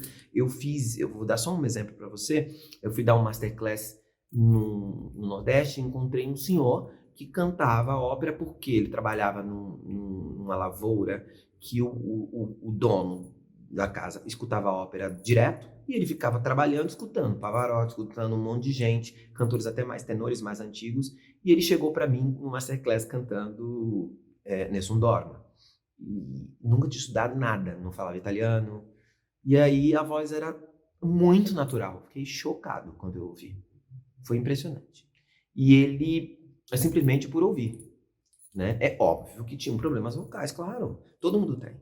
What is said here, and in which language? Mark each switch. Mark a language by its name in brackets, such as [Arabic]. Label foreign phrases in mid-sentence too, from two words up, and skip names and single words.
[Portuguese] Eu vou dar só um exemplo para você. Eu fui dar um masterclass no Nordeste e encontrei um senhor que cantava ópera porque ele trabalhava numa lavoura que o dono da casa escutava a ópera direto e ele ficava trabalhando, escutando Pavarotti, escutando um monte de gente, cantores até mais tenores, mais antigos, e ele chegou para mim no masterclass cantando Nessun Dorma. E nunca tinha estudado nada, não falava italiano, e aí a voz era muito natural. Fiquei chocado quando eu ouvi. Foi impressionante. E ele simplesmente por ouvir, né? É óbvio que tinha problemas vocais, claro. Todo mundo tem.